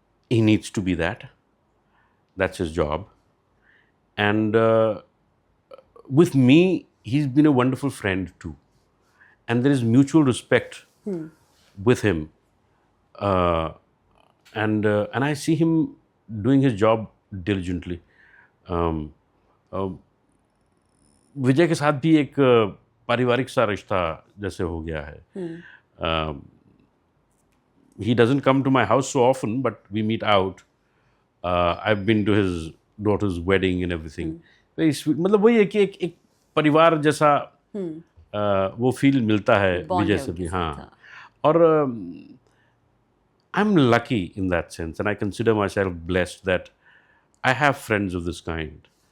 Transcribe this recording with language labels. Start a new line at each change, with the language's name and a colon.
English: He needs to be that. That's his job. And with me, he's been a wonderful friend too. And there is mutual respect with him. And I see him doing his job diligently.
Hindi: विजय के साथ भी एक पारिवारिक सा रिश्ता जैसे हो गया है.
English: He doesn't come to my house so often, but we meet out. I've been to his daughter's wedding and everything. Very sweet.
Hindi: मतलब वही है कि एक परिवार जैसा वो फील मिलता है विजय से भी. हाँ.
English: और I'm lucky in that sense, and I consider myself blessed that I have friends of this kind.